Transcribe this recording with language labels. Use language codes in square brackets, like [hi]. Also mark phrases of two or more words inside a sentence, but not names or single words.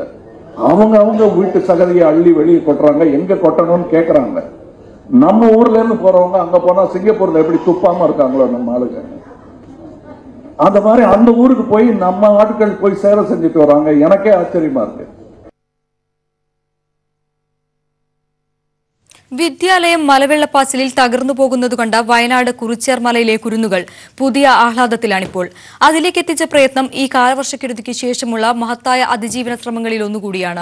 [ta] அவங்க வீட்டு சகதியை அள்ளி வெளியே கொட்டுறாங்க. எங்க கொட்டணும்னு கேட்கறாங்க. நம்ம ஊர்ல இருந்து போறவங்க அங்க போனா சிங்கப்பூர்ல எப்படி துப்பாம இருக்காங்களோ நம்ம ஆளுங்க, அந்த மாதிரி அந்த ஊருக்கு போய் நம்ம ஆட்கள் போய் சேவை செஞ்சுட்டு வராங்க. எனக்கே ஆச்சரியமா இருக்கு. [ml] വിദ്യാലയം മലവെള്ളപ്പാച്ചിലിൽ തകർന്നു പോകുന്നതുകണ്ട വയനാട് കുറിച്യാർ മലയിലെ കുരുന്നുകൾ പുതിയ ആഹ്ലാദത്തിലാണിപ്പോൾ. അതിലേക്ക് എത്തിച്ച പ്രയത്നം ഈ കാലവർഷക്കെടുതിക്ക് ശേഷമുള്ള മഹത്തായ അതിജീവന ശ്രമങ്ങളിൽ ഒന്നുകൂടിയാണ്.